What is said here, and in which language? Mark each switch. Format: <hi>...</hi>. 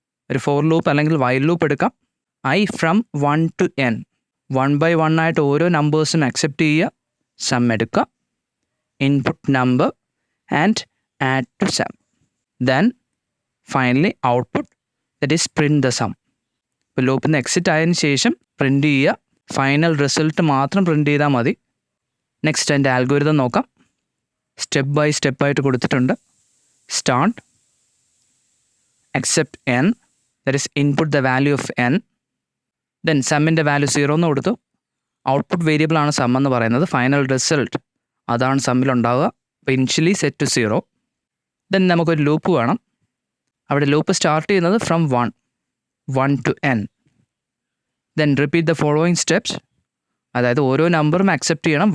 <ml>ഒരു for loop അല്ലെങ്കിൽ while loop എടുക്കാം. i from 1 to n 1 by 1 ആയിട്ട് ഓരോ നമ്പേഴ്സും അക്സെപ്റ്റ് ചെയ്യുക, സം എടുക്കുക,</ml> <en>Input number and add to sum. Then finally output that is print the sum.</en> <ml>ഇപ്പോൾ ലൂപ്പിൽ നിന്ന് എക്സിറ്റ് ആയതിനു ശേഷം പ്രിൻറ്റ് ചെയ്യുക. ഫൈനൽ റിസൾട്ട് മാത്രം പ്രിൻറ്റ് ചെയ്താൽ മതി. നെക്സ്റ്റ് എൻ്റെ ആൽഗോരിതം നോക്കാം. സ്റ്റെപ്പ് ബൈ സ്റ്റെപ്പായിട്ട് കൊടുത്തിട്ടുണ്ട്.</ml> <en>start, accept n, that is input the value of n, then</en> <ml>സമ്മിൻ്റെ value 0 എന്ന് കൊടുത്തു. ഔട്ട്പുട്ട് വേരിയബിൾ ആണ് സം എന്ന് പറയുന്നത്. ഫൈനൽ റിസൾട്ട് അതാണ് സമ്മിലുണ്ടാവുക. അപ്പോൾ ഇനിഷ്യലി സെറ്റ് ടു 0. ദെൻ നമുക്കൊരു ലൂപ്പ് വേണം. അവിടെ ലൂപ്പ് സ്റ്റാർട്ട് ചെയ്യുന്നത് from 1 to n.</ml> <en>Then repeat the following steps.</en> <ml>അതായത് ഓരോ നമ്പറും അക്സെപ്റ്റ് ചെയ്യണം.</ml>